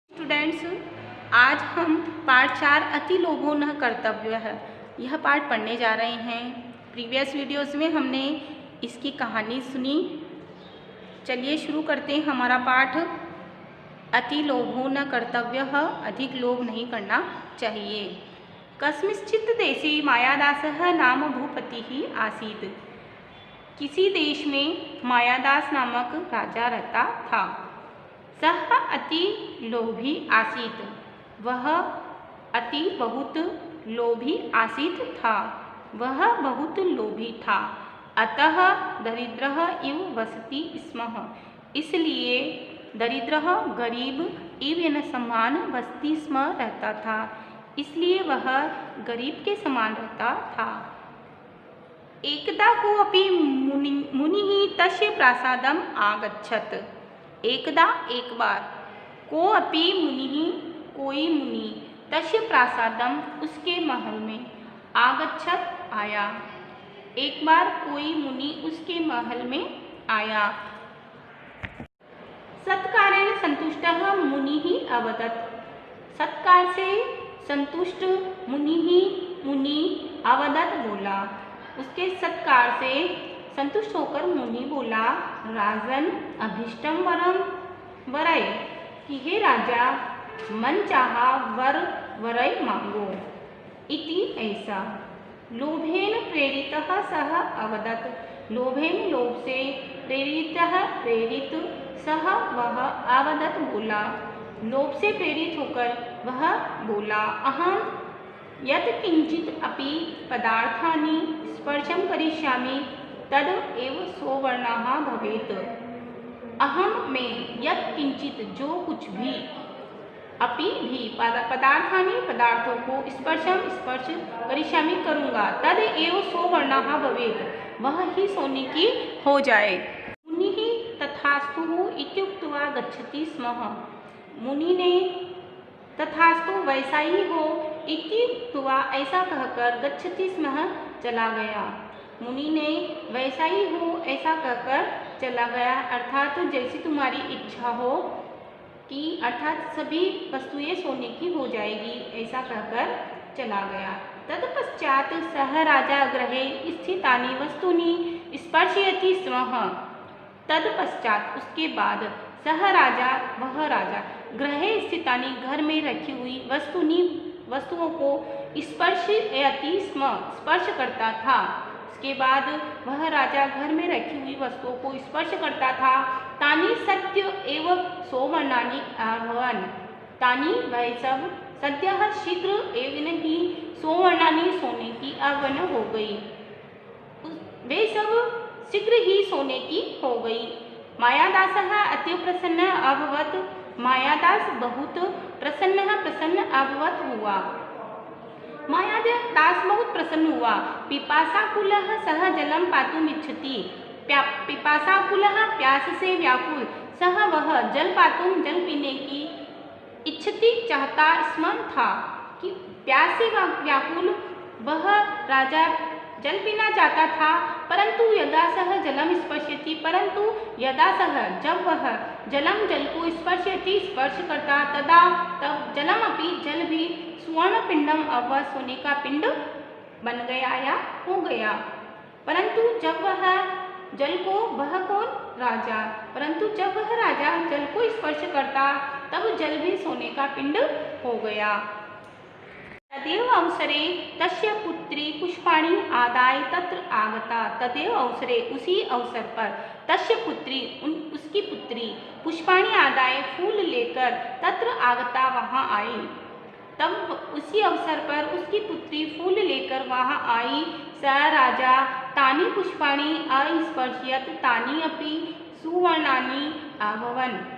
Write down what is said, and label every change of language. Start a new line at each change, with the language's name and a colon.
Hindi: Students, आज हम part 4 अति लोभो न कर्तव्य है यह पार्ट पढ़ने जा रहे हैं। प्रीवियस वीडियोस में हमने इसकी कहानी सुनी। चलिए शुरू करते हैं हमारा पाठ। अति लोभो न कर्तव्य, अधिक लोभ नहीं करना चाहिए।
Sanskrit: कस्मिंश्चित् देशे मायादासः नाम भूपतिः आसीत्।
Hindi: किसी देश में मायादास नामक राजा रहता था।
Sanskrit: सह अति लोभी आसीत्,
Hindi: वह अति बहुत लोभी आसीत् था, वह बहुत लोभी था।
Sanskrit: अतः दरिद्रः इव वसति स्म,
Hindi: इसलिए दरिद्रः गरीब इव न समान वसति स्म रहता था, इसलिए वह गरीब के समान रहता था।
Sanskrit: एकदा कोऽपि मुनिः तस्य प्रासादम् आगच्छत्।
Hindi: एकदा एक बार, कोऽपि मुनिः कोई मुनि, तस्य प्रासादम उसके महल में, आगच्छत् आया। एक बार कोई मुनि उसके महल में आया।
Sanskrit: सत्कारेण संतुष्टः मुनिः अवदत्।
Hindi: सत्कार से संतुष्ट मुनि अवदत् बोला। उसके सत्कार से संतुष्ट होकर मुनि बोला,
Sanskrit: राजन अभीष्टम वरम वरय,
Hindi: कि हे राजा मन चाहा वर वरय मांगो। इति ऐसा।
Sanskrit: लोभेन प्रेरितः सः अवदत्।
Hindi: लोभेन लोभ से प्रेरित सः वह अवदत् बोला। लोभ से प्रेरित होकर वह बोला,
Sanskrit: अहम यत् किंचित अपि पदार्थानि स्पर्शं करिष्यामि तद एव सोवर्णः भवेत्।
Hindi: अहम में यत् किंचित जो कुछ भी, अपि भी पदार्थानि पदार्थों को स्पर्श करिष्यामि करूँगा, तद एव सोवर्णः भवेत्, वह ही सोने की हो जाए।
Sanskrit: मुनिः तथास्तु इत्युक्त्वा गच्छति स्म।
Hindi: मुनि ने तथास्तु वैसा ही हो इत्युक्त्वा ऐसा कहकर गच्छति स्म चला गया। मुनि ने वैसा ही हो ऐसा कहकर चला गया, अर्थात जैसी तुम्हारी इच्छा हो कि अर्थात सभी वस्तुएं सोने की हो जाएगी, ऐसा कहकर चला गया।
Sanskrit: तत्पश्चात सह राजा गृहे स्थितानि वस्तूनि स्पर्शयति स्म।
Hindi: तत्पश्चात उसके बाद सह राजा वह राजा गृहे स्थितानि घर में रखी हुई वस्तुओं को स्पर्शयति स्म स्पर्श करता था। उसके बाद वह राजा घर में रखी हुई वस्तुओं को स्पर्श करता था।
Sanskrit: तानि सत्य एव सोवर्णानि अभवन्।
Hindi: तानि वह सब सद्यः शीघ्र एव ही सोवर्णानि सोने की अवन हो गई। वे सब शीघ्र ही सोने की हो गई।
Sanskrit: मायादासः अति प्रसन्न अभवत्।
Hindi: मायादास बहुत प्रसन्न अभवत् हुआ। मायादास बहुत प्रसन्न हुआ।
Sanskrit: पिपासाकुलः सह जलम पातुम् इच्छति।
Hindi: पिपासाकुलः प्यास से व्याकुल, सह वह जल पीने की इच्छति चाहता स्म था, कि प्यास से व्याकुल वह राजा जल पीना चाहता था।
Sanskrit: परंतु यदा सह जलम स्पर्शयति,
Hindi: परंतु यदा सह जब वह जल को स्पर्शयति स्पर्श करता, तदा तब जलम अपि जल भी स्वर्ण पिंडम अव सोने का पिंड बन गया या हो गया। परंतु जब वह जल को, वह कौन? राजा। परंतु जब वह राजा जल को स्पर्श करता तब जल भी सोने का पिंड हो गया।
Sanskrit: तदेव अवसरे तस्य पुत्री पुष्पाणि आदाय तत्र आगता।
Hindi: तदेव अवसरे उसी अवसर पर तस्य पुत्री उसकी पुत्री पुष्पाणि आदाय फूल लेकर तत्र आगता वहाँ आई। तब उसी अवसर पर उसकी पुत्री फूल लेकर वहाँ आई।
Sanskrit: स राजा तानि पुष्पाणि अस्पर्शयत् तानि अपि सुवर्णानि अभवन्।